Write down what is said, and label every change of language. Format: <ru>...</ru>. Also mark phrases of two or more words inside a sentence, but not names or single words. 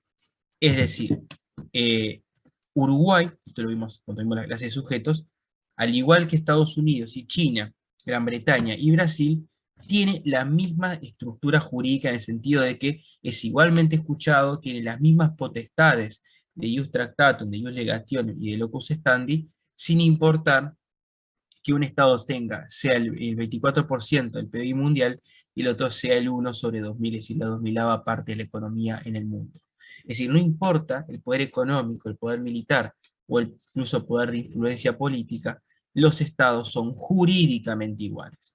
<es>Es decir, Uruguay, esto lo vimos cuando vimos la clase de sujetos, al igual que Estados Unidos y China, Gran Bretaña y Brasil, tiene la misma estructura jurídica en el sentido de que es igualmente escuchado, tiene las mismas potestades de</es> <la>ius tractatum,</la> <es>de</es> <la>ius legationem</la> <es>y de</es> <la>locus standi,</la> <es>sin importar que un Estado tenga, sea el 24% del PIB mundial y el otro sea el 1 sobre 2000, es decir, la 2000ava parte de la economía en el mundo. Es decir, no importa el poder económico, el poder militar o incluso poder de influencia política, los estados son jurídicamente iguales.</es>